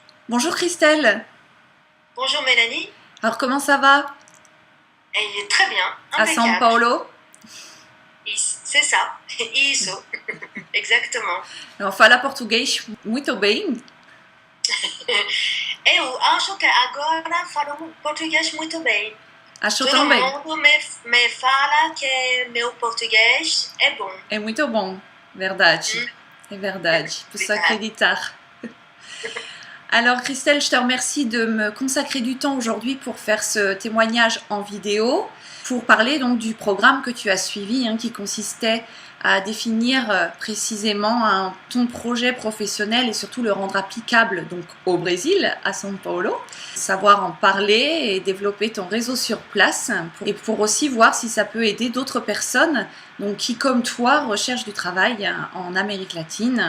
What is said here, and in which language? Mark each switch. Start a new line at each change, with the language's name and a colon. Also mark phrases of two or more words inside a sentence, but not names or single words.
French: Bonjour Christelle. Bonjour Mélanie. Alors comment ça va Elle est très bien, à São impeccable. Paulo? C'est ça, isso, exactement. Alors,
Portuguese: fala português muito bem. Eu acho que agora falo português muito bem. Acho Todo também. mundo me fala que meu português é bom. É muito bom, verdade. É verdade. Posso Obrigada. acreditar.
French: Alors Christelle, je te remercie de me consacrer du temps aujourd'hui pour faire ce témoignage en vidéo, pour parler donc du programme que tu as suivi, qui consistait à définir précisément ton projet professionnel et surtout le rendre applicable donc au Brésil, à São Paulo, savoir en parler et développer ton réseau sur place et pour aussi voir si ça peut aider d'autres personnes donc qui comme toi recherchent du travail en Amérique latine.